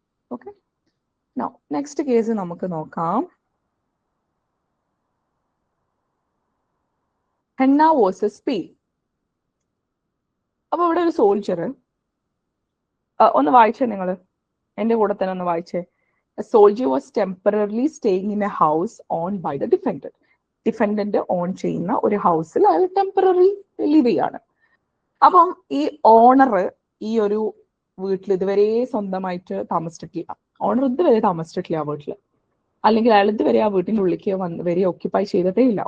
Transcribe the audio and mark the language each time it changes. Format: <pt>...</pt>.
<ml>Okay, next case നമുക്ക് നോക്കാം. Henna versus P. അപ്പൊ ഇവിടെ ഒരു സോൾജർ, ഒന്ന് വായിച്ചേ നിങ്ങൾ, എന്റെ കൂടെ തന്നെ ഒന്ന് വായിച്ചേ.</ml> <en>A soldier was temporarily staying in a house owned by the defendant.</en> <ml>Defendant on ചെയ്യുന്ന ഒരു ഹൗസിൽ അയാൾ ടെമ്പററി ലിവ് ചെയ്യാണ്. അപ്പം ഈ ഓണർ ഈ ഒരു വീട്ടിൽ ഇതുവരെ സ്വന്തമായിട്ട് താമസിച്ചിട്ടില്ല. ഓണർ ഇതുവരെ താമസിച്ചിട്ടില്ല ആ വീട്ടിൽ, അല്ലെങ്കിൽ അയാൾ ഇതുവരെ ആ വീട്ടിൻ്റെ ഉള്ളിലേക്ക് വരെ ഓക്യുപ്പൈ ചെയ്തിട്ടേ ഇല്ല.</ml>